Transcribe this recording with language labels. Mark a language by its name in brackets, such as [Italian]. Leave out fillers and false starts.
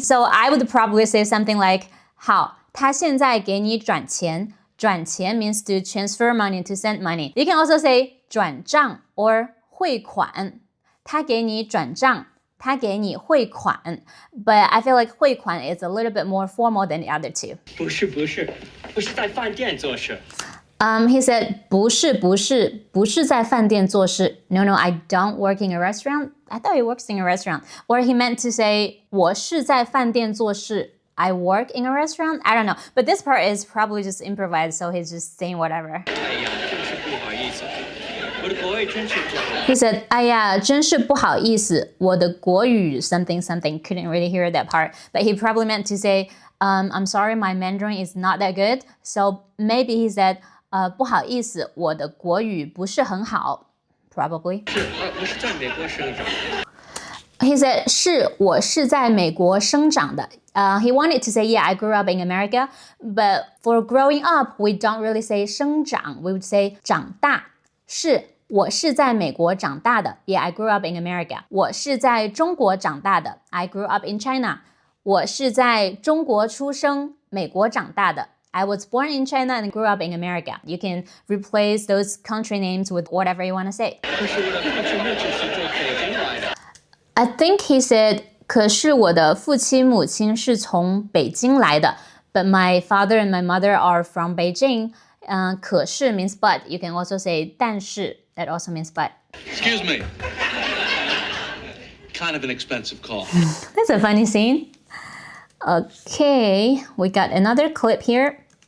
[English] So I would probably say something like, [Chinese] 好，他现在给你转钱。 [English] 转钱 means to transfer money, to send money. You can also say 转账 or 汇款。 [Chinese] 他给你转账。他给你汇款。 [English] But I feel like 汇款 is a little bit more formal than the other two. [Chinese] 不是在饭店做事。 [English] He said, [Chinese] 不是在饭店做事. [English] No, I don't work in a restaurant. I thought he works in a restaurant. Or he meant to say, [Chinese] 我是在饭店做事. [English] I work in a restaurant? I don't know. But this part is probably just improvised, so he's just saying whatever. [Chinese] 哎呀，真是不好意思，我的国语真是不好。 [English] He said, [Chinese] 哎呀，真是不好意思，我的国语 [English] something. Couldn't really hear that part. But he probably meant to say, I'm sorry, my Mandarin is not that good. So maybe he said, [Chinese] 不好意思，我的国语不是很好 [English] Probably. [Chinese] 我是在美国生长。 [English] He said, [Chinese] 我是在美国生长的. [English] He wanted to say, yeah, I grew up in America. But for growing up, we don't really say 生长. We would say 长大. [Chinese] 我是在美国长大的. [English] Yeah, I grew up in America. [Chinese] 我是在中国长大的. [English] I grew up in China. [Chinese] 我是在中国出生，美国长大的. [English] I was born in China and grew up in America. You can replace those country names with whatever you want to say. [Chinese] 可是我的父亲母亲是从北京来的。 [English] I think he said, [Chinese] 可是我的父亲母亲是从北京来的. [English] But my father and my mother are from Beijing. 可是 means but. You can also say 但是. That also means but. Excuse me. Kind of an expensive call. That's a funny scene. Okay, we got another clip here.